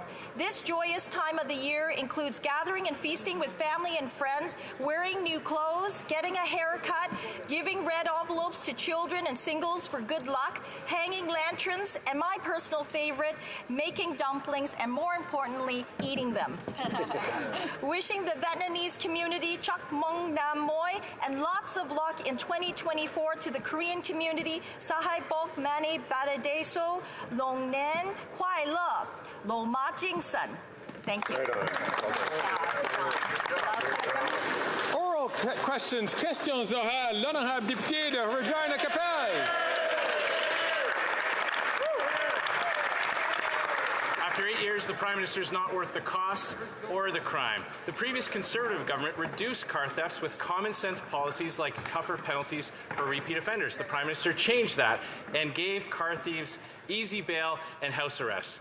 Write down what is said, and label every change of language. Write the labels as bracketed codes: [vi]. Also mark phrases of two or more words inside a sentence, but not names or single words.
[en] This joyous time of the year includes gathering and feasting with family and friends, wearing new clothes, getting a haircut, giving red envelopes to children and singles for good luck, hanging lanterns, and my personal favorite, making dumplings, and more importantly, eating them. Wishing the Vietnamese community [vi] Chak Mong Nam Moi [en] and lots of luck in 2024 to the Korean community [ko] Sahai Bok Mani Badadeso [zh] Long Nen Kwai Le Lo Ma Jing San. [en] Thank you. Oral questions. [fr] Questions orales. L'honorable député de Regina-Capelle. [en] After 8 8 years, the Prime Minister is not worth the cost or the crime. The previous Conservative government reduced car thefts with common sense policies like tougher penalties for repeat offenders. The Prime Minister changed that and gave car thieves easy bail and house arrest.